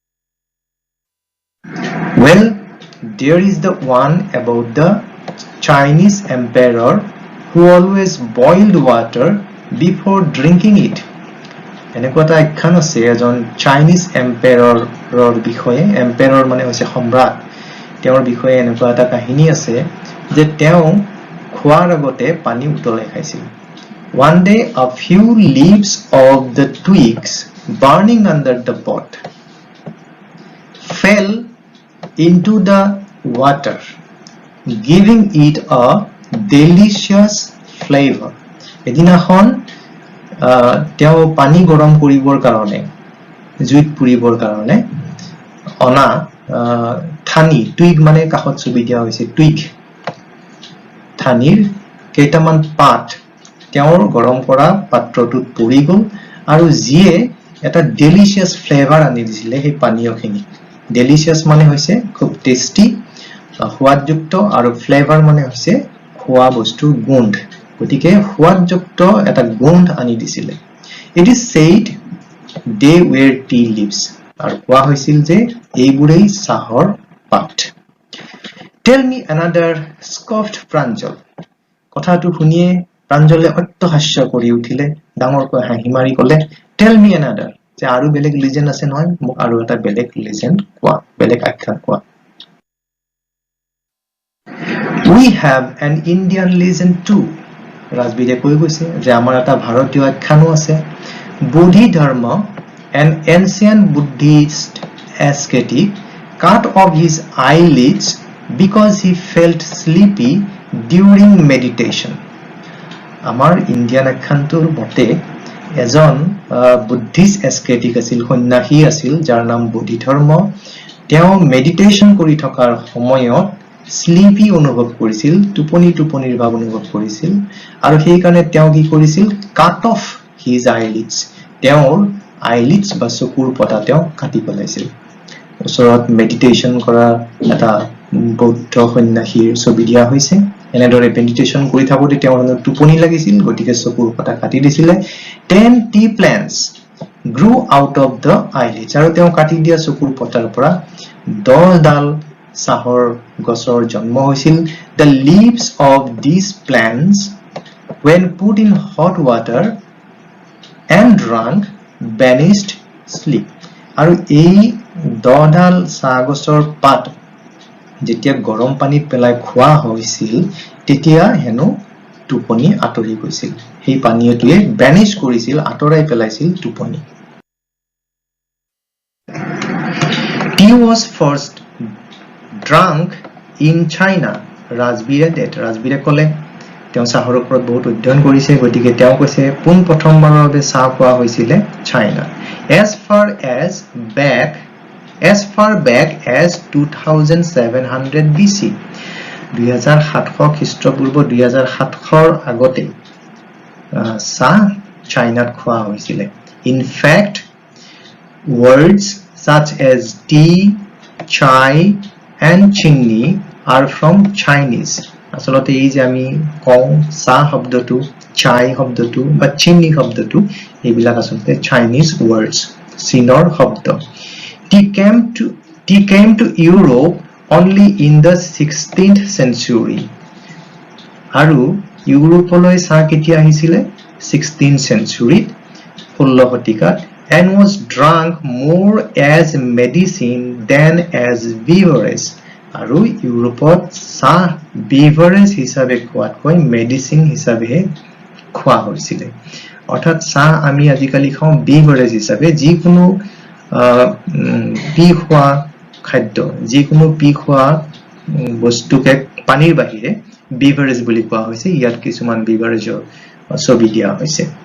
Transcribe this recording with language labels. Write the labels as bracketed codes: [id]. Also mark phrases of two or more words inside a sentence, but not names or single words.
[en] well there is the one about the Chinese emperor who always boiled water before drinking it [as] এনেকুৱা এটা আখ্যান আছে এজন চাইনিজ এম্পায়াৰৰ বিষয়ে এম্পায়াৰ মানে হৈছে সম্ৰাট তেওঁৰ বিষয়ে এনেকুৱা এটা কাহিনী আছে যে তেওঁ খোৱাৰ আগতে পানী উতলাই খাইছিল [en] one day a few leaves of the twigs burning under the pot fell into the water giving it a delicious flavor [as] এদিনাখন তেওঁ পানী গৰম কৰিবৰ কাৰণে জুইত পুৰিবৰ কাৰণে অনা ঠানি টুইগ মানে কাষত ছবি দিয়া হৈছে টুইগ ঠানিৰ কেইটামান পাত তেওঁৰ গৰম কৰা পাত্ৰটোত পৰি গ'ল আৰু জিয়ে এটা [en] delicious flavor [as] আনি দিছিলে সেই পানীয়খিনি ডেলিচিয়াস মানে হৈছে খুব টেস্টি সোৱাদযুক্ত আৰু ফ্লেভাৰ মানে হৈছে খোৱা বস্তুৰ গোন্ধ গতিকে সোৱাদযুক্ত এটা গোন্ধ আনি দিছিলে [en] it is said they were tea leaves [as] আৰু কোৱা হৈছিল যে এইবোৰেই চাহৰ পাত [en] tell me another scoffed [as] প্ৰাঞ্জল কথাটো শুনিয়ে প্ৰাঞ্জলে অট্টহাস্য কৰি উঠিলে ডাঙৰকৈ হাঁহি মাৰি ক'লে [en] tell me another [as] যে আৰু বেলেগ লিজেন্ড আছে নহয় মোক আৰু এটা বেলেগ লিজেন্ড কোৱা বেলেগ আখ্যান কোৱা [en] we have an Indian legend too [as] ৰাজবীৰে কৈ গৈছে যে আমাৰ এটা ভাৰতীয় আখ্যানো আছে [en] Bodhi Dharma an ancient Buddhist ascetic cut off his eyelids because he felt sleepy during meditation [as] আমাৰ ইণ্ডিয়ান আখ্যানটোৰ মতে এজন বুদ্ধিষ্ট এস্কেটিক আছিল সন্ন্যাসী আছিল যাৰ নাম বোধি ধৰ্ম তেওঁ মেডিটেশন কৰি থকাৰ সময়ত স্লিপি অনুভৱ কৰিছিল টোপনিৰ ভাৱ অনুভৱ কৰিছিল আৰু সেই কাৰণে তেওঁ কি কৰিছিল [en] cut off his eyelids [as] তেওঁৰ আইলিডস বা চকুৰ পতা তেওঁ কাটি পেলাইছিল ওচৰত মেডিটেশন কৰা এটা বৌদ্ধ সন্ন্যাসীৰ ছবি দিয়া হৈছে এনেদৰে মেডিটেশন কৰি থাকোতে তেওঁৰ টোপনি লাগিছিল গতিকে চকুৰ পতা কাটি দিছিলে [en] 10 tea plants grew out of the eyelids [as] আৰু তেওঁ কাটি দিয়া চকুৰ পতাৰ পৰা 10 ডাল চাহৰ গছৰ জন্ম হৈছিল [en] the leaves of these plants when put in hot water and drunk banished sleep [as] আৰু এই 10 ডাল চাহ গছৰ পাত যেতিয়া গৰম পানীত পেলাই খোৱা হৈছিল তেতিয়া হেনো টোপনি আতৰি গৈছিল সেই পানীয়টোৱে বানিশ কৰিছিল আতৰাই পেলাইছিল টোপনি [en] tea was first drunk in China [as] ৰাজবীৰে ক'লে তেওঁ চাহৰ ওপৰত বহুত অধ্যয়ন কৰিছে গতিকে তেওঁ কৈছে পোন প্ৰথমবাৰৰ বাবে চাহ খোৱা হৈছিল চাইনা as [en] far back as 2700 BC 2700 খ্ৰীষ্টপূৰ্ব 2700 [as] আগতে চাহ চাইনাত খোৱা হৈছিল [en] in fact words such as tea chai and chini are from Chinese [as] আসলতে এই যে আমি কওঁ চাহ শব্দটো chai শব্দটো বা chini শব্দটো এইবিলাক আসলতে [en] Chinese words [as] চীনৰ শব্দ [en] tea came to Europe only in the 16th century [as] আৰু ইউৰোপলৈ চাহ কেতিয়া আহিছিল [en] 16th century [as] 16 শতিকাত [en] and was drunk more as medicine than as beverage [as] আৰু ইউৰোপত চাহ বেভাৰেজ হিচাপে খোৱাতকৈ মেডিসিন হিচাপে খোৱা হৈছিল অৰ্থাৎ চাহ আমি আজিকালি খাওঁ বেভাৰেজ হিচাপে যিকোনো পি খোৱা খাদ্য যিকোনো পি খোৱা বস্তুকে পানীৰ বাহিৰে বেভাৰেজ বুলি কোৱা হৈছে ইয়াত কিছুমান বেভাৰেজৰ ছবি দিয়া হৈছে